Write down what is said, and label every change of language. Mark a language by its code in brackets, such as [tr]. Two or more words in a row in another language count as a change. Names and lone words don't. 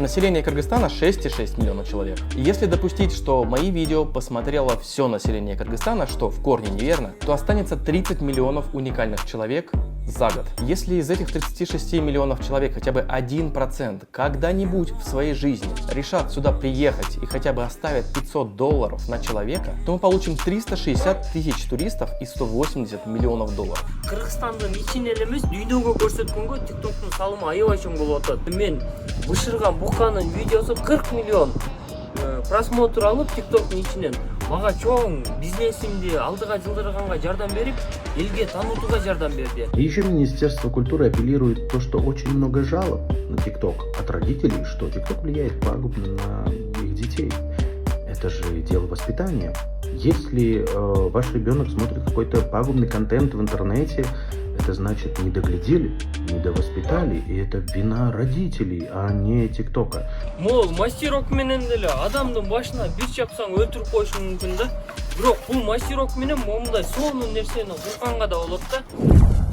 [ru] Население Кыргызстана 6,6 миллионов человек. И если допустить, что мои видео посмотрело все население Кыргызстана, что в корне неверно, то останется 30 миллионов уникальных человек за год. Если из этих 36 миллионов человек хотя бы 1% когда-нибудь в своей жизни решат сюда приехать и хотя бы оставят $500 на человека, то мы получим 360 тысяч туристов и 180 миллионов долларов. [ky] Кыргызстандын ичин эле эмес, дүйнөгө көрсөткөнгө ТикТоктун салымы аябай чоң болуп атат. Мен бышырган буканын видеосу 40 миллион просмотр алып ТикТоктун ичинен мага чоң бизнесимди алдыга жылдырганга жардам берип, элге таанутууга жардам берди. [ru] И еще Министерство культуры апеллирует то, что очень много жалоб на ТикТок от родителей, что ТикТок влияет пагубно на их детей. Это же дело воспитания. Если ваш ребенок смотрит какой-то пагубный контент в интернете, это значит не доглядели, не довоспитали, и это вина родителей, а не ТикТока. [ky] Мол, мастерок менен деле адамдын башына бир чапсаң өлтүрүп коюшу мүмкүн да. Бирок бул мастерок менен момундай сонун нерсени кылганга да болот да.